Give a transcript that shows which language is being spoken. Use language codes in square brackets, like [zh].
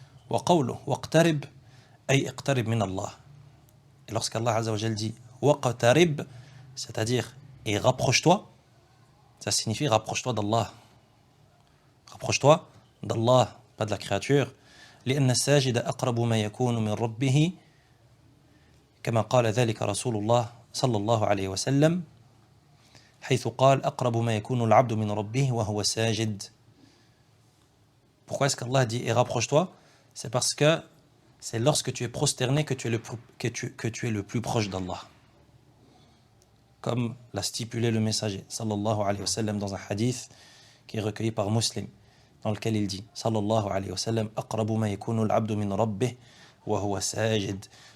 [ar] Wa qawlu waqtarib ay iqtarib min Allah. [fr] Et lorsqu'Allah Azza wa Jal dit waqtarib, c'est-à-dire et rapproche-toi, ça signifie rapproche-toi d'Allah. Rapproche-toi d'Allah, pas de la créature. [ar] لأن الساجد أقرب ما يكون من ربه كما قال ذلك رسول الله صلى الله عليه وسلم حيث قال أقرب ما يكون العبد من ربه وهو ساجد. [fr] Pourquoi est-ce qu'Allah dit et rapproche-toi? C'est parce que c'est lorsque tu es prosterné que tu es le plus proche d'Allah. Comme l'a stipulé le messager sallallahu alayhi wa sallam dans un hadith qui est recueilli par Muslim, dans lequel il dit sallallahu alayhi wa sallam [ar] aqrabu ma yakunu al-'abdu min rabbih wa huwa sajid.